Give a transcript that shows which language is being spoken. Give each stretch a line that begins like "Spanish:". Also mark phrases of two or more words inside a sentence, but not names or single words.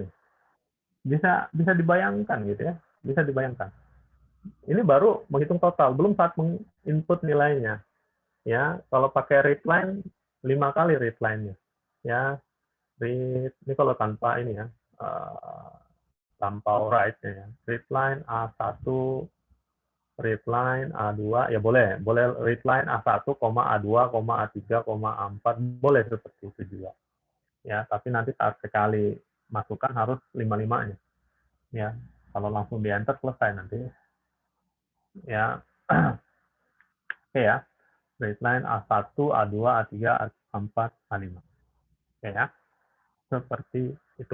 Indonesian: Bisa dibayangkan gitu ya. Bisa dibayangkan. Ini baru menghitung total, belum saat menginput nilainya. Ya, kalau pakai readline 5 kali readline-nya. Ya, ini kalau tanpa ini ya. Tanpa write-nya ya. Readline A1 readline A2 ya boleh readline A1, A2, A3, A4 boleh seperti itu juga ya, tapi nanti saat sekali masukkan harus 5-5-nya ya, kalau langsung di enter selesai nanti ya. Oke ya, readline A1, A2, A3, A4, A5 oke ya, seperti itu.